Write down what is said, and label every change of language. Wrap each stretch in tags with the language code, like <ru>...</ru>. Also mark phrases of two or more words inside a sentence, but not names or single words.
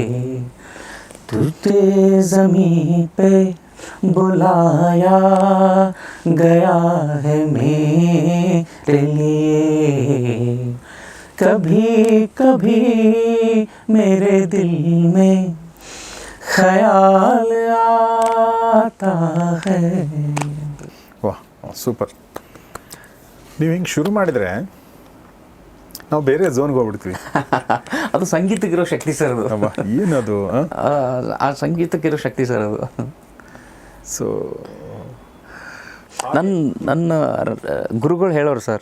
<hi>तुझे ज़मीं पे बुलाया गया है मेरे लिए. कभी कभी मेरे दिल में ख्याल आता है.</hi> <kn>ವಾಹ್, ಸೂಪರ್. ನೀವು ಹಿಂಗೆ ಶುರು ಮಾಡಿದರೆ ನಾವು ಬೇರೆ ಝೋನ್ಗೆ ಹೋಗ್ಬಿಡ್ತೀವಿ. ಅದು ಸಂಗೀತಕ್ಕಿರೋ ಶಕ್ತಿ ಸರ್ ಅದು. ಏನದು? ಆ ಸಂಗೀತಕ್ಕಿರೋ ಶಕ್ತಿ ಸರ್ ಅದು. ಸೊ ನನ್ನ ಗುರುಗಳು ಹೇಳೋರು ಸರ್.</kn>